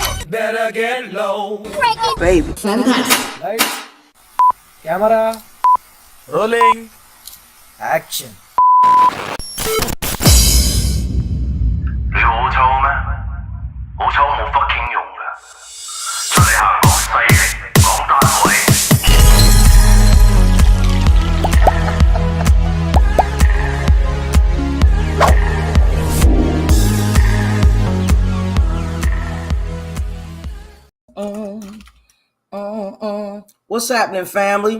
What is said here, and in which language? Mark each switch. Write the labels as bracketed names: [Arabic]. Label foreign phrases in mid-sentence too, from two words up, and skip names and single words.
[English] better get low. Baby. Fantastic. Lights, camera, rolling, action. [Cantonese] 你好臭咩？好臭冇 fucking 用噶，出嚟行講勢力，講單位。 [English] What's happening, family?